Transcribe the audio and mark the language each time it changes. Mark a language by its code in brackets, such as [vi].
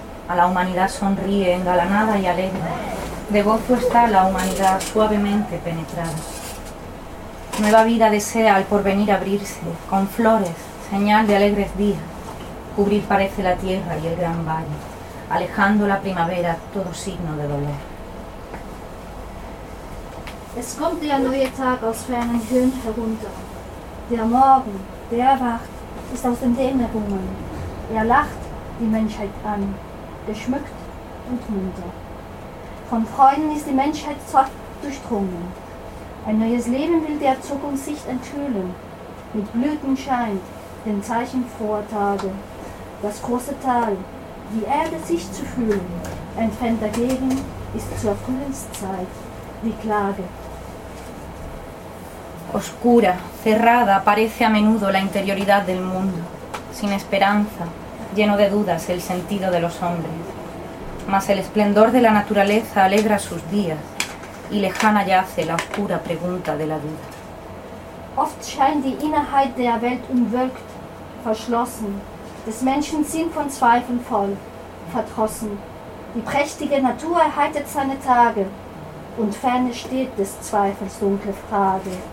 [es] A la humanidad sonríe engalanada y alegre. De gozo está la humanidad suavemente penetrada. Nueva vida desea al porvenir abrirse, con flores, señal de alegres días. Cubrir parece la tierra y el gran valle, alejando la primavera todo signo de dolor. [de] Es kommt der neue Tag aus fernen Höhen herunter. Der Morgen, der erwacht, ist aus den Dämmerungen. Lacht die Menschheit an, geschmückt und munter. Von Freuden ist die Menschheit zwar durchdrungen. Ein neues Leben will der Zukunftssicht enthüllen. Mit Blüten scheint, den Zeichen froher Tage. Das große Tal, die Erde sich zu fühlen. Ein Fan dagegen ist zur Frühlingszeit die Klage. [es] Oscura, cerrada, parece a menudo la interioridad del mundo. Sin esperanza, lleno de dudas el sentido de los hombres. Mas el esplendor de la naturaleza alegra sus días y lejana yace la oscura pregunta de la duda. [de] Oft scheint die Innerheit der Welt umwölkt, verschlossen, des Menschen Sinn von Zweifeln voll, verdrossen. Die prächtige Natur erheitet seine Tage und ferne steht des Zweifels dunkle Frage.